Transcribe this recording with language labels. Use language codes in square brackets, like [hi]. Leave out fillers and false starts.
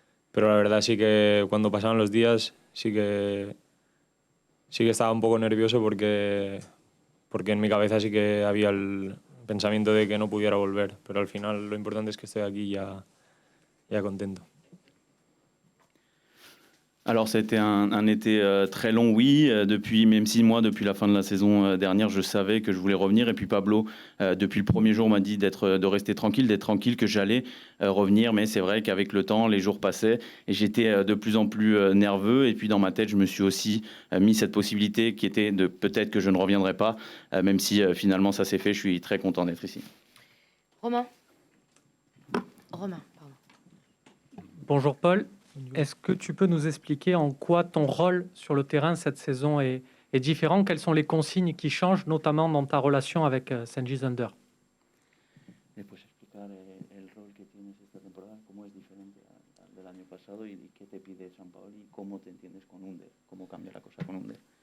[es] Pero la verdad sí que cuando pasaban los días sí que estaba un poco nervioso porque en mi cabeza sí que había el pensamiento de que no pudiera volver. Pero al final lo importante es que estoy aquí ya contento. [fr] Alors c'était un été très long, oui, même 6 mois depuis la fin de la saison dernière, je savais que je voulais revenir. Et puis Pablo, depuis le premier jour, m'a dit de rester tranquille, d'être tranquille, que j'allais revenir. Mais c'est vrai qu'avec le temps, les jours passaient et j'étais de plus en plus nerveux. Et puis dans ma tête, je me suis aussi mis cette possibilité qui était de peut-être que je ne reviendrai pas, même si finalement ça s'est fait. Je suis très content d'être ici. Romain, pardon. Bonjour Paul, est-ce que tu peux nous expliquer en quoi ton rôle sur le terrain cette saison est différent? Quelles sont les consignes qui changent, notamment dans ta relation avec Cengiz Under? [es] ¿Me puedes explicar el rol que tienes esta temporada, cómo es diferente al del año pasado y qué te pide San Paoli y cómo te entiendes con Under, cómo cambia la cosa con Under?